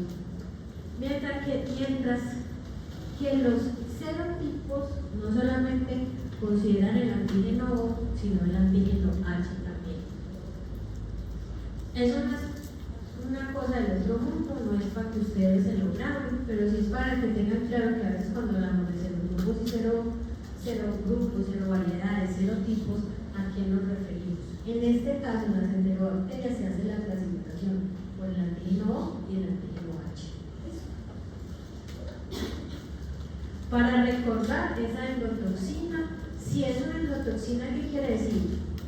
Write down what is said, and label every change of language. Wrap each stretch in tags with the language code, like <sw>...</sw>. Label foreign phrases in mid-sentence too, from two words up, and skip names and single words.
<es>Mientras que los serotipos no solamente consideran el antígeno O, sino el antígeno H también. Eso no es una cosa del otro mundo, no es para que ustedes se lo graben, pero sí es para que tengan claro que a veces cuando hablamos de serogrupos y serogrupos, serovariedades, serotipos, ¿a quién nos referimos? En este caso, en las enterobacterias se hace la clasificación por el antígeno O y el antígeno H. Para recordar esa endotoxina, si es una endotoxina, ¿qué quiere decir?</es>